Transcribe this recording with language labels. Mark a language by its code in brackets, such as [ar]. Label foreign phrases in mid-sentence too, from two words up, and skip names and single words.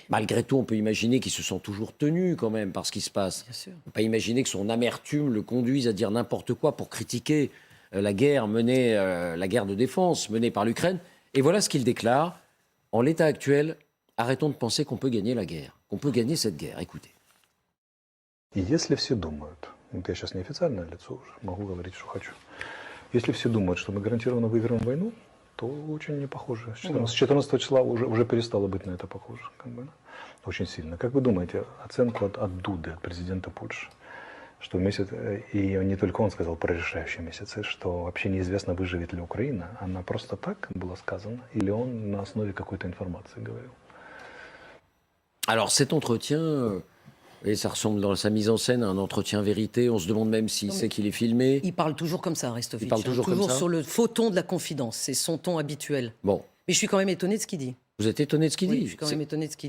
[fr] Malgré tout, on peut imaginer qu'il se sent toujours tenu quand même par ce qui se passe. Bien sûr. On ne peut pas imaginer que son amertume le conduise à dire n'importe quoi pour critiquer la guerre la guerre de défense menée par l'Ukraine. Et voilà ce qu'il déclare. En l'état actuel, arrêtons de penser qu'on peut gagner la guerre, qu'on peut gagner cette guerre. Écoutez. [ru] И если все думают, вот я сейчас неофициальное лицо уже, могу говорить, что хочу. Если все думают, что мы гарантированно выиграем войну, то очень не похоже. С 14 числа уже перестало быть на это похоже. Как бы, очень сильно. Как вы думаете, оценку от Дуды, от президента Польши, что месяц, и не только он сказал про решающие месяцы, что вообще неизвестно, выживет ли Украина, она просто так было сказано, или он на основе какой-то информации говорил? [fr] Alors cet entretien, et ça ressemble dans sa mise en scène à un entretien vérité. On se demande même s'il sait qu'il est filmé. Il parle toujours comme ça, Arestovitch. Il parle toujours comme ça sur le faux ton de la confidence. C'est son ton habituel. Bon, Mais je suis quand même étonné de ce qu'il dit. vous êtes étonné de ce qu'il Oui, dit. je suis quand même étonné de ce qu'il